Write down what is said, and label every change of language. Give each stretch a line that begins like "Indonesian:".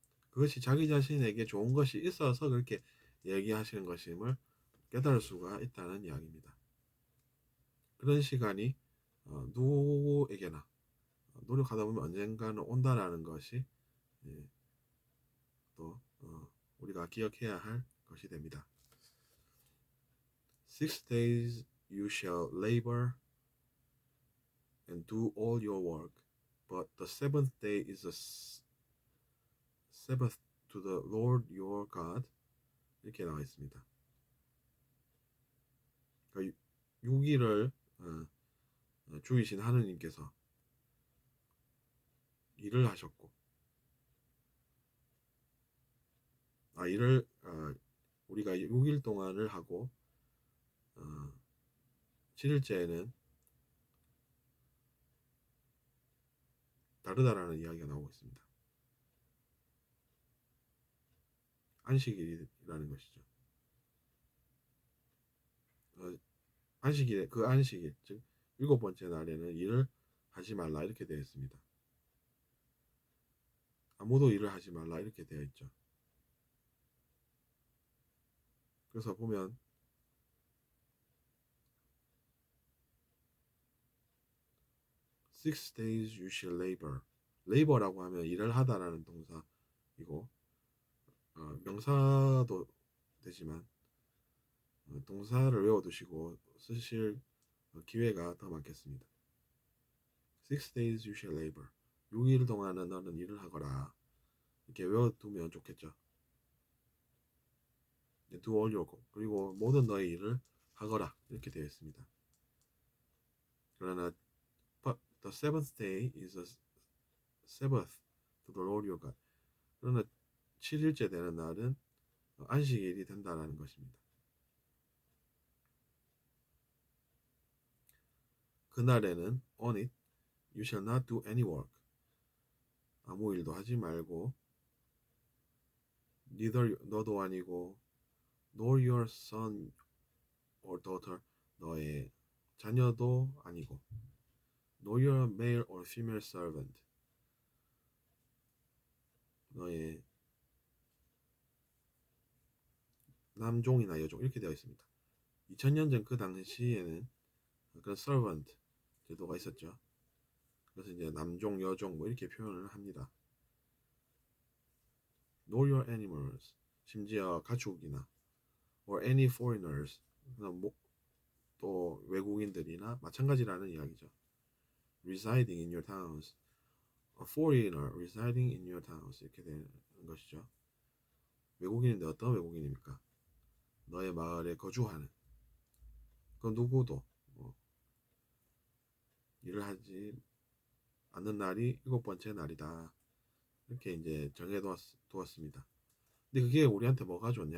Korean: 그것이 자기 자신에게 좋은 것이 있어서 그렇게 얘기하시는 것임을 깨달을 수가 있다는 이야기입니다. 그런 시간이 누구에게나 노력하다 보면 언젠가는 온다라는 것이 또 우리가 기억해야 할 것이 됩니다.
English: 6 days you shall labor and do all your work, but the seventh day is a Sabbath to the Lord your God.
Korean: 이렇게 나와 있습니다. 그러니까 6일을 주이신 하느님께서 일을 하셨고, 일을 우리가 6일 동안을 하고 7일째에는 다르다라는 이야기가 나오고 있습니다. 안식일이라는 것이죠. 안식일, 즉 7번째 날에는 일을 하지 말라 이렇게 되어 있습니다. 아무도 일을 하지 말라 이렇게 되어 있죠.
English: 그래서 보면 Six days you shall labor.
Korean: labor라고 하면 일을 하다라는 동사이고 명사도 되지만 동사를 외워두시고 쓰실 기회가 더 많겠습니다.
English: Six days you shall labor.
Korean: 6일 동안은 너는 일을 하거라. 이렇게 외워두면 좋겠죠.
English: Do all your work.
Korean: 그리고 모든 너의 일을 하거라. 이렇게 되어 있습니다. 그러나
English: But the seventh day is a Sabbath to the Lord your God.
Korean: 그러나 7일째 되는 날은 안식일이 된다라는 것입니다. 그날에는
English: on it you shall not do any work.
Korean: 아무 일도 하지 말고
English: neither
Korean: 너도 아니고
English: nor your son or daughter
Korean: 너의 자녀도 아니고
English: nor your male or female servant
Korean: 너의 남종이나 여종 이렇게 되어 있습니다. 2000년 전 그 당시에는 그런 servant 제도가 있었죠. 그래서 이제 남종, 여종 뭐 이렇게 표현을 합니다.
English: Know your animals.
Korean: 심지어 가축이나
English: or any foreigners.
Korean: 또 외국인들이나 마찬가지라는 이야기죠.
English: Residing in your towns. A foreigner residing in your towns.
Korean: 이렇게 되는 것이죠. 외국인인데 어떤 외국인입니까? 너의 마을에 거주하는 그 누구도 일을 하지 않는 날이 7번째 날이다. 이렇게 이제 정해두었습니다. 근데 그게 우리한테 뭐가 좋냐?